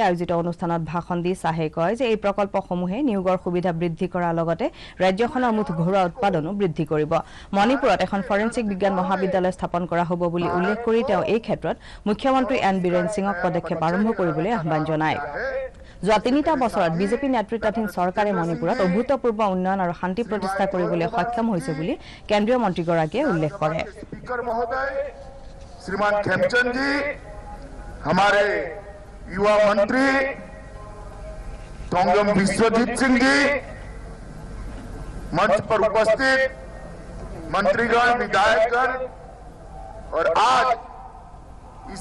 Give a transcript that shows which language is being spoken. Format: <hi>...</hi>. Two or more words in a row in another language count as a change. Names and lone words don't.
<as>আয়োজিত অনুষ্ঠানত ভাষণ দি শাহে কয় যে এই প্ৰকল্পসমূহে নিয়োগৰ সুবিধা বৃদ্ধি কৰাৰ লগতে ৰাজ্যখনৰ মুঠ ঘৰুৱা উৎপাদনো বৃদ্ধি কৰিব মণিপুৰত এখন ফৰেনচিক বিজ্ঞান মহাবিদ্যালয় স্থাপন কৰা হ'ব বুলি উল্লেখ কৰি তেওঁ এই ক্ষেত্ৰত মুখ্যমন্ত্ৰী এন বীৰেন সিঙক পদক্ষেপ আৰম্ভ কৰিবলৈ আহ্বান জনায় যোৱা 3টা বছৰত বিজেপি নেতৃত্বাধীন চৰকাৰে মণিপুৰত অভূতপূৰ্ব উন্নয়ন আৰু শান্তি প্ৰতিষ্ঠা কৰিবলৈ সক্ষম হৈছে বুলি কেন্দ্ৰীয় মন্ত্ৰীগৰাকীয়ে উল্লেখ কৰে</as> <hi>स्पीकर महोदय श्रीमान खेमचंद जी हमारे युवा मंत्री तोंगम विश्वजीत सिंह जी मंच पर उपस्थित मंत्रीगण विधायकगण और आज इस</hi>